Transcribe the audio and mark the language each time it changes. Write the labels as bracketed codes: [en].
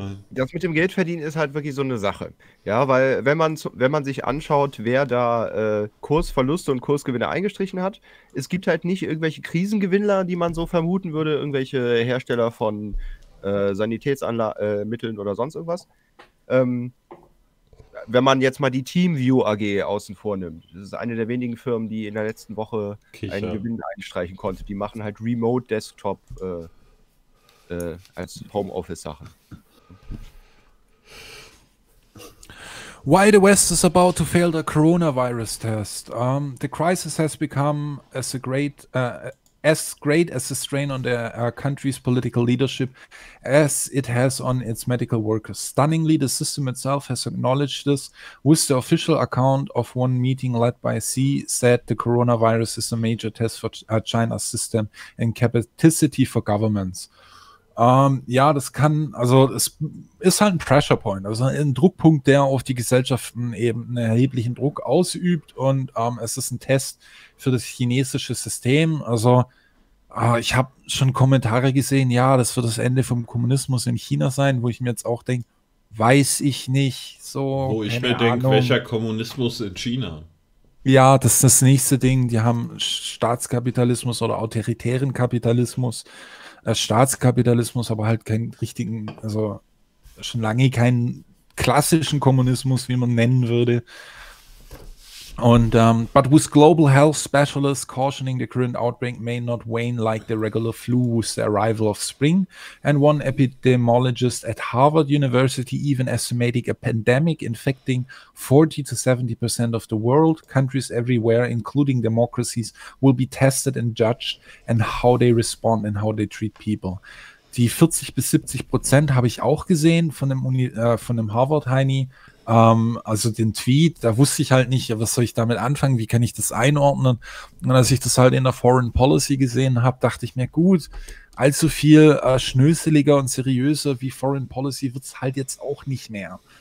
[de] Das mit dem Geldverdienen ist halt wirklich so eine Sache. Ja, weil wenn man sich anschaut, wer da Kursverluste und Kursgewinne eingestrichen hat, es gibt halt nicht irgendwelche Krisengewinnler, die man so vermuten würde, irgendwelche Hersteller von Sanitätsmitteln oder sonst irgendwas. Wenn man jetzt mal die TeamView AG außen vor nimmt, das ist eine der wenigen Firmen, die in der letzten Woche einen Gewinn einstreichen konnte. Die machen halt Remote Desktop als Homeoffice Sachen. [en] Why the West is about to fail the coronavirus test. The crisis has become as great as a strain on the country's political leadership as it has on its medical workers. Stunningly, the system itself has acknowledged this, with the official account of one meeting led by Xi said the coronavirus is a major test for China's system and capacity for governments. [de] Ja, das kann, also es ist halt ein Pressure Point, also ein Druckpunkt, der auf die Gesellschaften eben einen erheblichen Druck ausübt und es ist ein Test für das chinesische System. Also ich habe schon Kommentare gesehen, ja, das wird das Ende vom Kommunismus in China sein, wo ich mir jetzt auch denke, weiß ich nicht so. Wo ich mir denke, welcher Kommunismus in China? Ja, das ist das nächste Ding, die haben Staatskapitalismus oder autoritären Kapitalismus. Staatskapitalismus, aber halt keinen richtigen, also schon lange keinen klassischen Kommunismus, wie man nennen würde. [en] Und but with global health specialists cautioning the current outbreak may not wane like the regular flu with the arrival of spring, and one epidemiologist at Harvard University even estimating a pandemic infecting 40-70% of the world, countries everywhere, including democracies, will be tested and judged and how they respond and how they treat people. [de] Die 40-70% habe ich auch gesehen von dem Harvard-Heini. Also den Tweet, da wusste ich halt nicht, was soll ich damit anfangen, wie kann ich das einordnen? Und als ich das halt in der Foreign Policy gesehen habe, dachte ich mir, gut, allzu viel schnöseliger und seriöser wie Foreign Policy wird es halt jetzt auch nicht mehr.